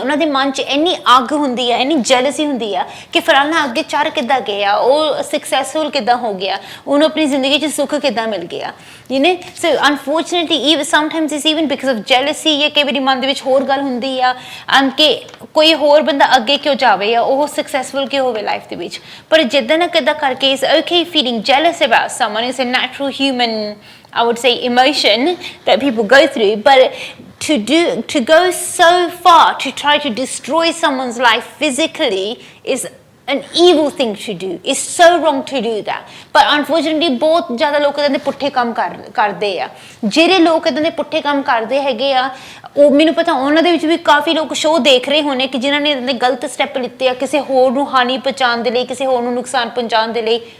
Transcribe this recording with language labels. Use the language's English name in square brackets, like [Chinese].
[Punjabi] ਉਹਨਾਂ ਦੇ ਮਨ 'ਚ ਇੰਨੀ ਅੱਗ ਹੁੰਦੀ ਆ, ਇੰਨੀ ਜੈਲਸੀ ਹੁੰਦੀ ਆ ਕਿ ਫਲਾਣਾ ਅੱਗੇ ਚੜ੍ਹ ਕਿੱਦਾਂ ਗਿਆ, ਉਹ ਸਕਸੈਸਫੁਲ ਕਿੱਦਾਂ ਹੋ ਗਿਆ, ਉਹਨੂੰ ਆਪਣੀ ਜ਼ਿੰਦਗੀ 'ਚ ਸੁੱਖ ਕਿੱਦਾਂ ਮਿਲ ਗਿਆ। [English] so unfortunately sometimes it's even because of jealousy, [Punjabi] ਜਾਂ ਕਈ ਵਾਰੀ ਮਨ ਦੇ ਵਿੱਚ ਹੋਰ ਗੱਲ ਹੁੰਦੀ ਆ ਕਿ ਕੋਈ ਹੋਰ ਬੰਦਾ ਅੱਗੇ ਕਿਉਂ ਜਾਵੇ ਜਾਂ ਉਹ ਸਕਸੈਸਫੁਲ ਕਿਉਂ ਹੋਵੇ ਲਾਈਫ ਦੇ ਵਿੱਚ। ਪਰ ਜਿੱਦਾਂ ਨਾ ਕਿੱਦਾਂ ਕਰਕੇ [English] It's okay feeling jealous about someone. It's a natural human, I would say, emotion that people go through. But to go so far to try to destroy someone's life physically is an evil thing to do. It's so wrong to do that. But unfortunately [Punjabi] ਬਹੁਤ ਜ਼ਿਆਦਾ ਲੋਕ ਇਦਾਂ ਦੇ ਪੁੱਠੇ ਕੰਮ ਕਰਦੇ ਆ। ਜਿਹੜੇ ਲੋਕ ਇਦਾਂ ਦੇ ਪੁੱਠੇ ਕੰਮ ਕਰਦੇ ਹੈਗੇ ਆ, ਉਹ ਮੈਨੂੰ ਪਤਾ ਉਹਨਾਂ ਦੇ ਵਿੱਚ ਵੀ ਕਾਫੀ ਲੋਕ ਸ਼ੋਅ ਦੇਖ ਰਹੇ ਹੋਣੇ ਕਿ ਜਿਨ੍ਹਾਂ ਨੇ ਇਦਾਂ ਦੇ ਗਲਤ ਸਟੈਪ ਲਿੱਤੇ ਆ ਕਿਸੇ ਹੋਰ ਨੂੰ ਹਾਨੀ ਪਹੁੰਚਾਉਣ ਦੇ ਲਈ, ਕਿਸੇ ਹੋਰ ਨੂੰ ਨੁਕਸਾਨ ਪਹੁੰਚਾਉਣ ਦੇ ਲਈ।